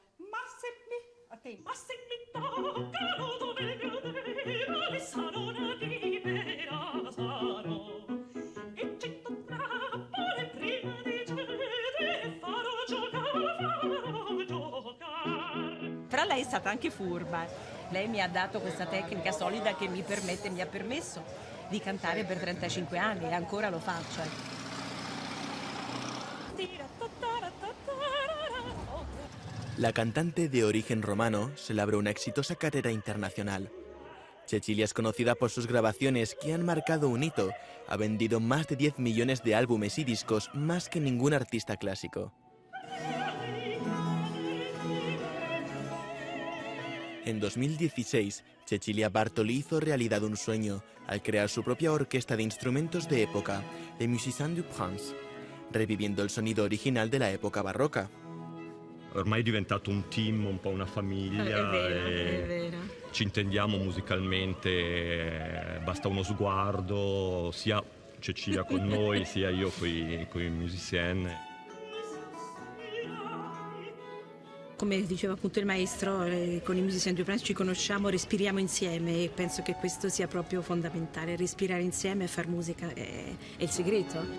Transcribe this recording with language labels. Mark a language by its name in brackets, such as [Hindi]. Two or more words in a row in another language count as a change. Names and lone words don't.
[Italian] Ma se mi toccano dove vedere le sarona libera sarò e cento trappole prima di cedere farò giocare. Però lei è stata anche furba. Lei mi ha dato questa tecnica solida che mi ha permesso di cantare per 35 anni e ancora lo faccio. [Spanish] La cantante de origen romano se labró una exitosa carrera internacional. Cecilia es conocida por sus grabaciones que han marcado un hito. Ha vendido más de 10 millones de álbumes y discos, más que ningún artista clásico. En 2016, Cecilia Bartoli hizo realidad un sueño al crear su propia orquesta de instrumentos de época, Les Musiciens du Prince, reviviendo el sonido original de la época barroca. [Italian] Ormai è diventato un team, un po' una famiglia, È vero. Ci intendiamo musicalmente, basta uno sguardo, sia Cecilia con noi, sia io con i musiciens. Come diceva appunto il maestro, con i Musiciens du Prince ci conosciamo, respiriamo insieme e penso che questo sia proprio fondamentale, respirare insieme e far musica è il segreto.